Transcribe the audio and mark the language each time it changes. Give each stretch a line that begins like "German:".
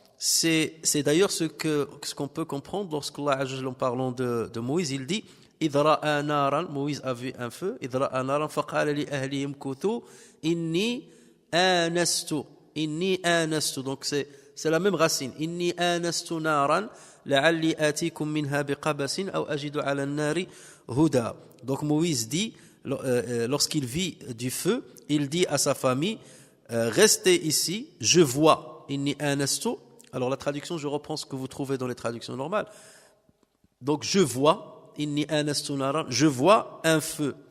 French: C'est d'ailleurs ce qu'on peut comprendre lorsqu'Allah, en parlant de Moïse, il dit
Arabic: إذ رأى نارا,
French: Moïse a vu un feu,
Arabic: إذ رأى نارا فقال لأهلهم كثوا إني آنست.
French: Donc c'est la même racine.
Arabic: إني آنست نارا لعلي آتيكم منها بقبس أو أجد على النار هدى.
French: Donc Moïse dit, lorsqu'il vit du feu, il dit à sa famille, restez ici, je vois.
Arabic: إني آنست.
French: Alors la traduction, je reprends ce que vous trouvez dans les traductions normales. Donc je vois,
Arabic: إني آنست نارا,
French: je vois un feu.